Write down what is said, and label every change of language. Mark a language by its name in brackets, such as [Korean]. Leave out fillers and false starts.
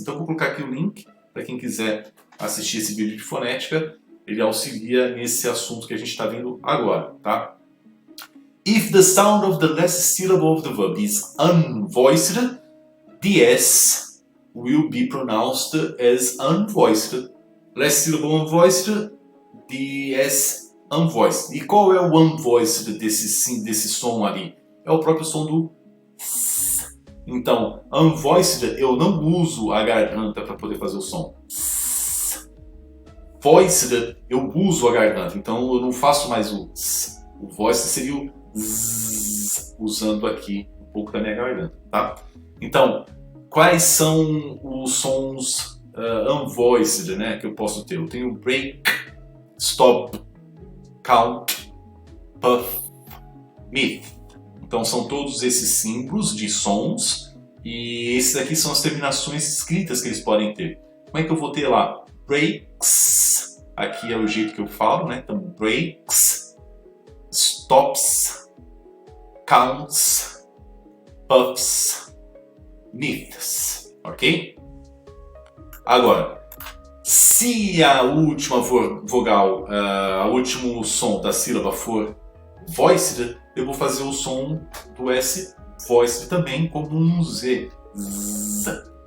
[Portuguese] Então eu vou colocar aqui o link para quem quiser assistir esse vídeo de fonética, ele auxilia nesse assunto que a gente está vendo agora, tá? [English] If the sound of the last syllable of the verb is unvoiced, the S will be pronounced as unvoiced. Last syllable unvoiced, the S unvoiced. [Portuguese] E qual é o unvoiced desse som ali? É o próprio som do S. Então, unvoiced, eu não uso a garganta para poder fazer o som. Voiced, eu uso a garganta, então eu não faço mais o S. O voiced seria o Z, usando aqui um pouco da minha garganta, tá? Então, quais são os sons unvoiced, né, que eu posso ter? Eu tenho [English] break, stop, count, puff, myth. [Portuguese] Então são todos esses símbolos de sons e esses aqui são as terminações escritas que eles podem ter. Como é que eu vou ter lá? Breaks, aqui é o jeito que eu falo, né? Então [English] breaks, stops, counts, puffs, myths, ok? [Portuguese] Agora, se a última vogal, o último som da sílaba for voiced, eu vou fazer o som do S voiced também como um Z. Z.